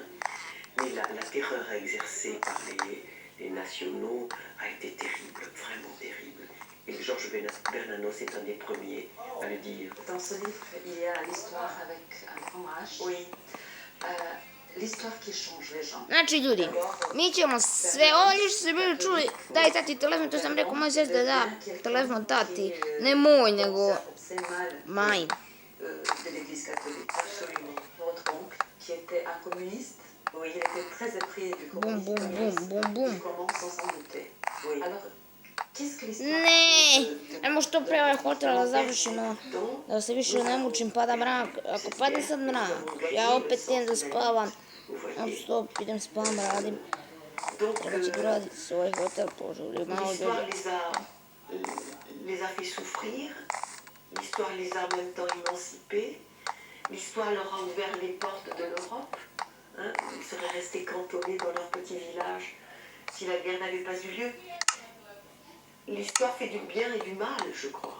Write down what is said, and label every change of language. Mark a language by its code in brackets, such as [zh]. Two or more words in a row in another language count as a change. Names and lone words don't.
[fr] Mais la terreur exercée par les nationaux a été terrible, vraiment terrible. Et Georges Bernanos est un des premiers à le dire. Dans ce livre, il y a l'histoire avec un grand H. Oui, l'histoire qui change les gens. [sr] Znači ljudi, mi ćemo sve ovo što ste bili čuli, daj tati telefon, to sam rekao moj sest da da telefon tati, ne moj nego majin. [fr] De l'Église catholique, absolument. Votre oncle, qui était un communiste, oui, il était très épris du Bum bum communisme. bum bum bum. Il commence sans s'en douter. Oui. Alors, qu'est-ce que l'histoire [sr] Ne, ajmo što pre ovaj hotel da završimo, da se više ne mučim, pada mrak. Ako padne sad mrak, ja opet idem da spavam. Stop, idem spavam, radim. Treba će da raditi svoj hotel, požuri malo [fr] L'histoire [sr] ljudi. [fr] les a fait souffrir, l'histoire les a en même temps émancipés, l'histoire leur a ouvert les portes de l'Europe. Hein, ils seraient restés cantonnés dans leur petit village si la guerre n'avait pas eu lieu. L'histoire fait du bien et du mal, je crois.